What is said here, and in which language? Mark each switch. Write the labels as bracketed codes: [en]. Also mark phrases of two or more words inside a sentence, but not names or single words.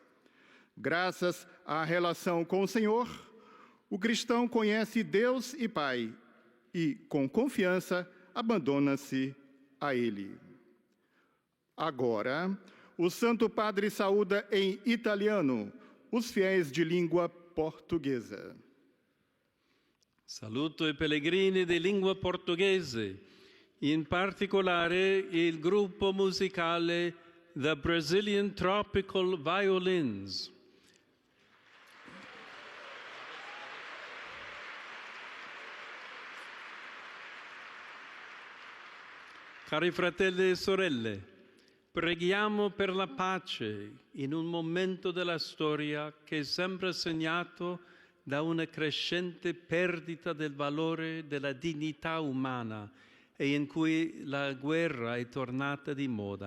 [pt] Graças à relação com o Senhor, o cristão conhece Deus e Pai e, com confiança, abandona-se a Ele. Agora, o Santo Padre saúda em italiano os fiéis de língua portuguesa. [it] Saluto i pellegrini di lingua portoghese, in particolare il gruppo musicale The Brazilian Tropical Violins. Cari fratelli e sorelle, preghiamo per la pace in un momento della storia che sembra segnato da una crescente perdita del valore della dignità umana e in cui la guerra è tornata di moda.